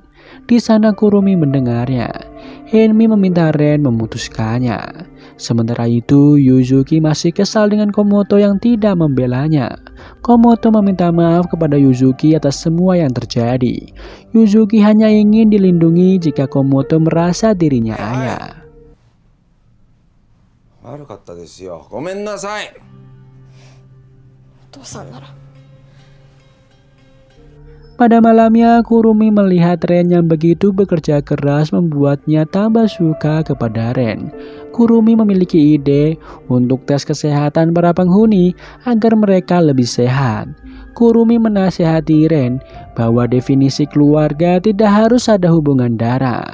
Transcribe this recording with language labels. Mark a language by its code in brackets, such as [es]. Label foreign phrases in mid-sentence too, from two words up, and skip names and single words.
[id] Di sana Kurumi mendengarnya. Henmi meminta Ren memutuskannya. Sementara itu Yuzuki masih kesal dengan Komoto yang tidak membelanya. Komoto meminta maaf kepada Yuzuki atas semua yang terjadi. Yuzuki hanya ingin dilindungi jika Komoto merasa dirinya ayah. [ja] 悪かったですよ。ごめんなさい。お父さんなら [id] Pada malamnya, Kurumi melihat Ren yang begitu bekerja keras membuatnya tambah suka kepada Ren. Kurumi memiliki ide untuk tes kesehatan para penghuni agar mereka lebih sehat. Kurumi menasihati Ren bahwa definisi keluarga tidak harus ada hubungan darah.